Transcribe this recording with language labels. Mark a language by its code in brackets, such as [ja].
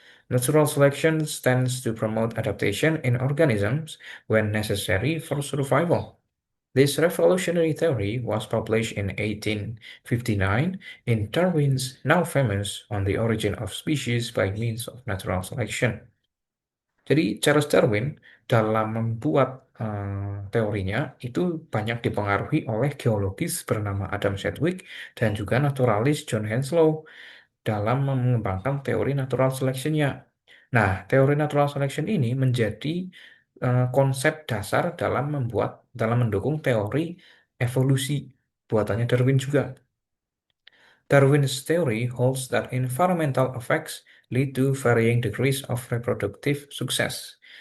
[en] Natural selection tends to promote adaptation in organisms when necessary for survival. This revolutionary theory was published in 1859 in Darwin's now famous On the Origin of Species by Means of Natural Selection. [id] Jadi Charles Darwin dalam membuat teorinya itu banyak dipengaruhi oleh geologis bernama Adam Sedgwick dan juga naturalis John Henslow dalam mengembangkan teori natural selection-nya. Nah, teori natural selection ini menjadi konsep dasar dalam mendukung teori evolusi buatannya Darwin juga. [en] Darwin's theory holds that environmental effects lead to varying degrees of reproductive success.